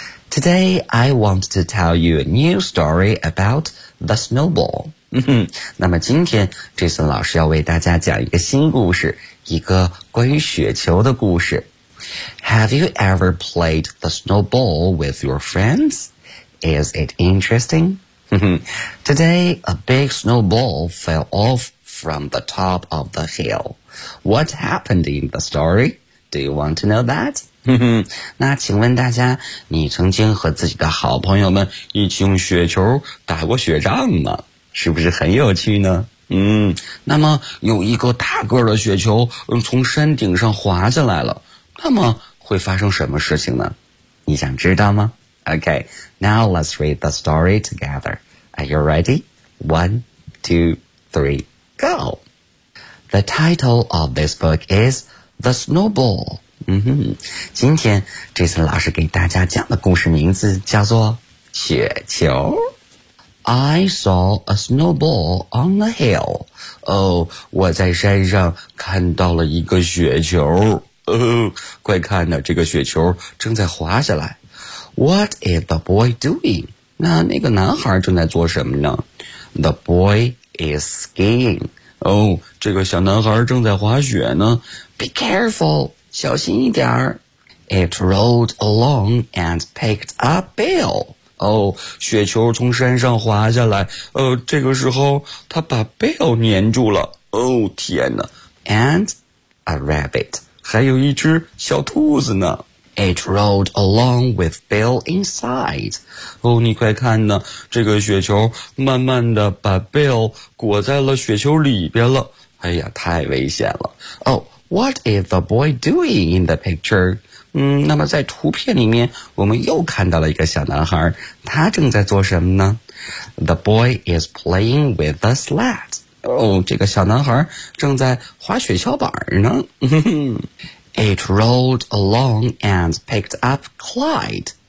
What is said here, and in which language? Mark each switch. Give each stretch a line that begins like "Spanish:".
English: Today, I want to tell you a new story about the snowball.
Chinese: 那么今天 Jason 老师要为大家讲一个新故事，一个关于雪球的故事。
English: Have you ever played the snowball with your friends? Is it interesting? Today, a big snowball fell off from the top of the hill. What happened in the story? Do you want to know that?
Chinese: 那请问大家，你曾经和自己的好朋友们一起用雪球打过雪仗吗？是不是很有趣呢？那么有一个大个的雪球从山顶上滑下来了，那么会发生什么事情呢？你想知道吗？
English: OK, now let's read the story together. Are you ready? 1, 2, 3, go! The title of this book is The Snowball.
Chinese: 今天这次老师给大家讲的故事名字叫做雪球。
English: I saw a snowball on a hill.
Chinese: 我在山上看到了一个雪球。快看呐，这个雪球正在滑下来。
English: What is the boy doing?
Chinese: 那个男孩正在做什么呢？
English: The boy is skiing.
Chinese: 这个小男孩正在滑雪呢。
English: Be careful,
Chinese: 小心一点儿。
English: It rolled along and picked up Bill.
Chinese: 雪球从山上滑下来，这个时候他把 Bill 粘住了。天哪。
English: And a rabbit.
Chinese: 还有一只小兔子呢。
English: It rolled along with Bill inside.
Chinese: 你快看呢，这个雪球慢慢的把 Bill 裹在了雪球里边了。哎呀，太危险了。
English: What is the boy doing in the picture?
Chinese: 那么在图片里面我们又看到了一个小男孩，他正在做什么呢？
English: The boy is playing with the sled.
Chinese: 这个小男孩正在滑雪橇板呢。
English: It rolled along and picked up Clyde.